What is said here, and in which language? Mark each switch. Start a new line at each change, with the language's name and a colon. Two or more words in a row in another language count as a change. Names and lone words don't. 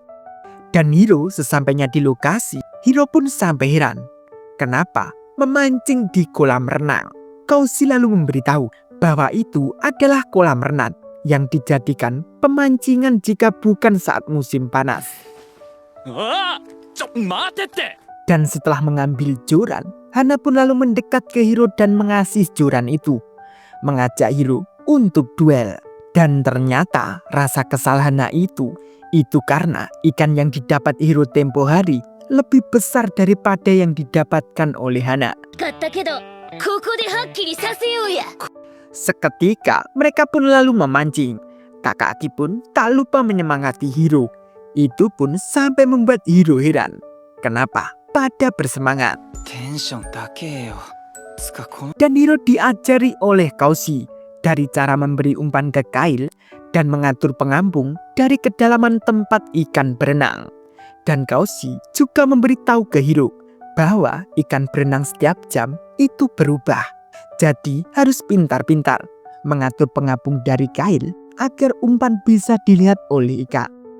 Indonesian: Dan Hiro sesampainya di lokasi, Hiro pun sampai heran. Kenapa memancing di kolam renang? Kaushi lalu memberitahu bahwa itu adalah kolam renang yang dijadikan pemancingan jika bukan saat musim panas.
Japanese: ああ、ちょ、待てって。
Indonesian: Dan setelah mengambil joran, Hana pun lalu mendekat ke Hiro dan mengasih joran itu, mengajak Hiro untuk duel. Dan ternyata rasa kesal Hana itu karena ikan yang didapat Hiro tempo hari lebih besar daripada yang didapatkan oleh Hana.
Japanese: 買ったけどここではっきりさせようや。
Indonesian: Seketika mereka pun lalu memancing. Takaaki pun tak lupa menyemangati Hiro. Itu pun sampai membuat Hiro heran. Kenapa pada bersemangat?
Japanese: テンション高えよ。つかこの
Indonesian: Dan Hiro diajari oleh Kaushi dari cara memberi umpan ke kail dan mengatur pengampung dari kedalaman tempat ikan berenang. Dan Kaushi juga memberitahu ke Hiro bahwa ikan berenang setiap jam itu berubah. Jadi harus pintar-pintar mengatur pengapung dari kail agar umpan bisa dilihat oleh ikan.